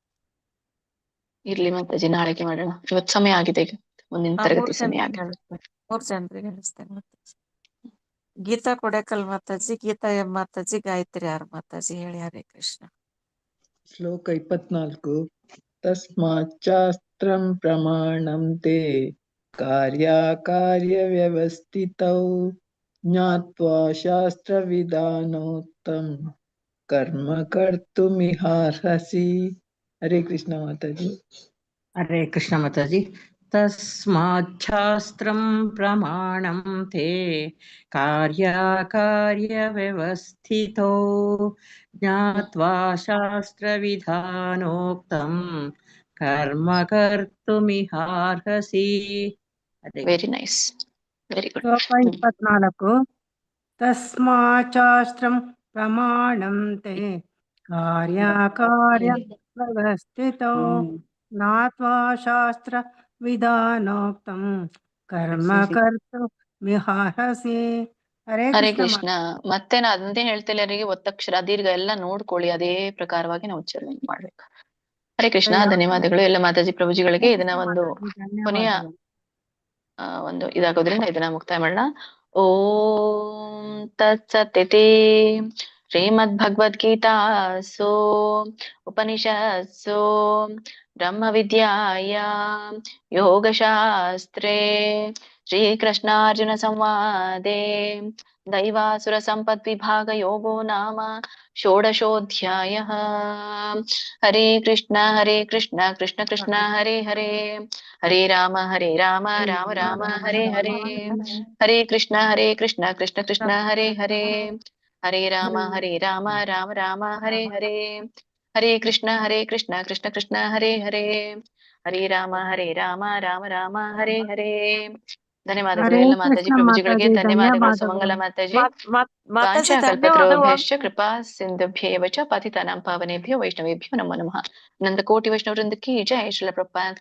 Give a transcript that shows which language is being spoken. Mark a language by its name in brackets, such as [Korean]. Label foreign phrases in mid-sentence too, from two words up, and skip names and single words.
[Kannada] ಇರ್ಲಿ ಮಾತಾಜಿ, ನಾಳೆಗೆ ಮಾಡೋಣ. ಇವತ್ತು ಸಮಯ ಆಗಿದೆ, ಈಗ ಮುಂದಿನ ತರಗತಿ ಸಮಯ ಆಗಿದೆ. 3 ಜನರಿಗೆ ಹೇಳಿಸ್ತೇನೆ ಮಾತಾಜಿ. ಗೀತಾ ಕೊಡಕಲ್ ಮಾತಾಜಿ, ಗೀತಾ ಎಂ ಮಾತಾಜಿ, ಗಾಯತ್ರಿ ಆರ್ ಮಾತಾಜಿ ಹೇಳಿ. ಹರೇ ಕೃಷ್ಣ. [Sanskrit] ಶ್ಲೋಕ 24. ತಸ್ಮಾಚ್ಚಾಸ್ತ್ರಂ ಪ್ರಮಾಣಂ ತೇ ಕಾರ್ಯ ವ್ಯವಸ್ಥಿತೌ ಜ್ಞಾತ್ವಾ ಶಾಸ್ತ್ರ ವಿಧಾನೋಕ್ತಂ कर्म कर्तुमिहार्हसि। [Hindi] हरे कृष्ण माताजी। हरे कृष्ण माताजी। [Sanskrit] तस्माच्छास्त्रं प्रमाणं ते कार्याकार्यव्यवस्थितो ज्ञात्वा शास्त्रविधानोक्तं कर्म कर्तुमिहार्हसि। [English] very nice, very good. [Sanskrit] ಶ್ಲೋಕ 24. ತಸ್ಮಾಚ್ಚಾಸ್ತ್ರಂ ಪ್ರಮಾಣಂ ತೇ ಕಾರ್ಯಕಾರ್ಯ ವ್ಯವಸ್ಥಿತೋ ಜ್ಞಾತ್ವಾ ಶಾಸ್ತ್ರ ವಿಧಾನೋಕ್ತಂ ಕರ್ಮ ಕರ್ತುಮಿಹಾರ್ಹಸಿ. ಹರೇ ಹರೇ ಕೃಷ್ಣ ಕೃಷ್ಣ. [Kannada] ಮತ್ತೆ ನಾ ಅದಂತೆ ಹೇಳ್ತಿಲ್ಲ, ಅವರಿಗೆ ಒತ್ತಕ್ಷರ ದೀರ್ಘ ಎಲ್ಲ ನೋಡ್ಕೊಳ್ಳಿ, ಅದೇ ಪ್ರಕಾರವಾಗಿ ನಾವು ಉಚ್ಚಾರಣೆ ಮಾಡ್ಬೇಕು. ಹರೇ ಕೃಷ್ಣ. ಧನ್ಯವಾದಗಳು ಎಲ್ಲ ಮಾತಾಜಿ ಪ್ರಭುಜಿಗಳಿಗೆ. ಇದನ್ನ ಒಂದು ಕೊನೆಯ ಒಂದು ಇದಾಗೋದ್ರಿಂದ ಇದನ್ನ ಮುಕ್ತಾಯ ಮಾಡೋಣ. [Sanskrit] ಓಂ ತತ್ಸತ್ಯತೆ ಶ್ರೀಮದ್ ಭಗವದ್ಗೀತಾಸು ಉಪನಿಷತ್ಸು ಬ್ರಹ್ಮ ವಿದ್ಯಾಯಾಂ ಯೋಗಶಾಸ್ತ್ರೇ ಶ್ರೀಕೃಷ್ಣಾರ್ಜುನ ಸಂವಾದೆ ದೈವಾಸುರ ಸಂಪತ್ ವಿಭಾಗ ಯೋಗೋ ನಾಮ ಷೋಡಶೋಧ್ಯಾಯಃ. ಹರೇ ಕೃಷ್ಣ ಕೃಷ್ಣ ಕೃಷ್ಣ ಹರೇ ಹರೇ, ಹರೇ ರಾಮ ರಾಮ ರಾಮ ಹರೇ ಹರೇ, ಹರೇ ಕೃಷ್ಣ ಕೃಷ್ಣ ಕೃಷ್ಣ ಹರೇ ಹರೇ, ಹರೇ ರಾಮ ರಾಮ ರಾಮ ಹರೇ ಹರೇ, ಹರೇ ಕೃಷ್ಣ ಕೃಷ್ಣ ಕೃಷ್ಣ ಹರೇ ಹರೇ, ಹರೇ ರಾಮ ರಾಮ ರಾಮ ಹರೇ ಹರೇ. [Kannada] ಧನ್ಯವಾದಗಳು ಎಲ್ಲ ಮಾತಾಜಿ ಪ್ರಭುಜಿಗಳಿಗೆ. ಧನ್ಯವಾದಗಳು ಸುಮಂಗಲ ಮಾತಾಜಿ. ಮಾತಾಜಿ [Sanskrit] ವಾಂಛಾಕಲ್ಪತರುಭ್ಯಶ್ಚ ಕೃಪಾ ಸಿಂಧುಭ್ಯೇವ ಚ ಪತಿತಾನಾಂ ಪಾವನೇಭ್ಯೋ ವೈಷ್ಣವೇಭ್ಯೋ ನಮೋ ನಮಃ. [Hindi] अनंत कोटि वैष्णव वृंद की जय। श्रील प्रभुपाद की